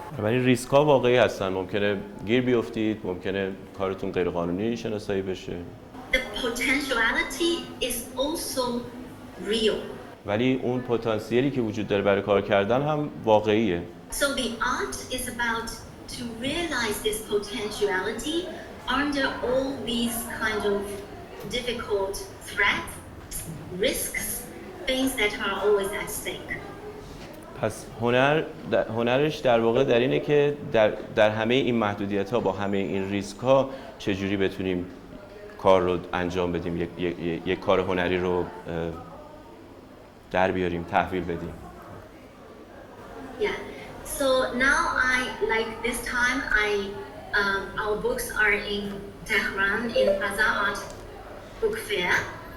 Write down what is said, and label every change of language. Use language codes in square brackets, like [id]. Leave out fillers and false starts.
[fa] ولی ریسک ها واقعی هستن، ممکنه گیر بیفتید، ممکنه کارتون غیر قانونی شناسایی بشه. [en] The potentiality is also real. [fa] ولی اون پتانسیلی که وجود داره برای کار کردن هم واقعیه. [en] So the art is about to realize this potentiality under all these kind of difficult threats, risks, things that are always at stake. [fa] پس هنرش در واقع در اینه که در همه این محدودیت‌ها با همه این ریسک‌ها چجوری بتونیم کار رو انجام بدیم، یک کار هنری رو در بیاریم، تحویل بدیم. [en] Yeah. So now this time our books are in Tehran in Bazaar Art Book Fair.